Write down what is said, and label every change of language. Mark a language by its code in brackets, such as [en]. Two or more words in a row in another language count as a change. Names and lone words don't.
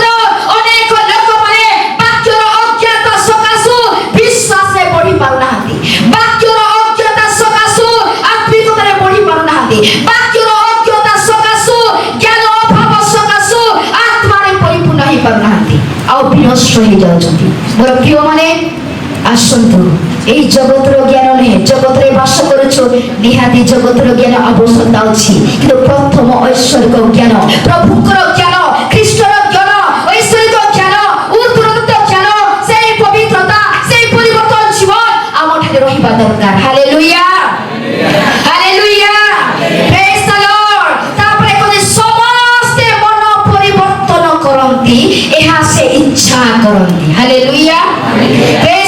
[or] ଅନେକ ଲୋକମାନେ ବାକ୍ୟର ଅଜ୍ଞତା ସକାଶୁ ବିଶ୍ୱାସରେ ବଢି ପାରୁନାହାନ୍ତି, ବାକ୍ୟର ଅଜ୍ଞତା ସକାଶୁ ଆତ୍ମିକତାରେ ବଢି ପାରୁନାହାନ୍ତି, ବାକ୍ୟର ଅଜ୍ଞତା ସକାଶୁ ଜ୍ଞାନ ଅଭାବ ସକାଶୁ ଆତ୍ମାରେ ପରିପୂର୍ଣ୍ଣ ହେଇ ପାରୁନାହାନ୍ତି, ଆଉ ବିନଷ୍ଟ ହେଇଯାଉଛନ୍ତି। ମୋର ପ୍ରିୟମାନେ, ଆସନ୍ତୁ, [bn] এই জগতের জ্ঞান নেই, জগতের বাস করে [or] କରୁଛ ନିହାତି ଜଗତର ଜ୍ଞାନ ଆବଶ୍ୟକତା ଅଛି କିନ୍ତୁ ପ୍ରଥମ ଐଶ୍ୱରିକ ଜ୍ଞାନ ପ୍ରଭୁଙ୍କର ଜ୍ଞାନ ଖ୍ରୀଷ୍ଟର ଜ୍ଞାନ ଐଶ୍ୱରିକ ଜ୍ଞାନ ଉତ୍ତରତ ଜ୍ଞାନ ସେଇ ପବିତ୍ରତା ସେଇ ପରିବର୍ତ୍ତନ ଜୀବନ ଆମ ଠାରେ ରହିବା ଦରକାର ହାଲେଲୁୟା ହାଲେଲୁୟା [en] praise the Lord [or] ତାପରେ କହିଲେ ସମସ୍ତେ ମନ ପରିବର୍ତ୍ତନ କରନ୍ତି ଏହା ସେ ଇଚ୍ଛା କରନ୍ତି ହାଲେଲୁୟା ପ୍ରେଜ୍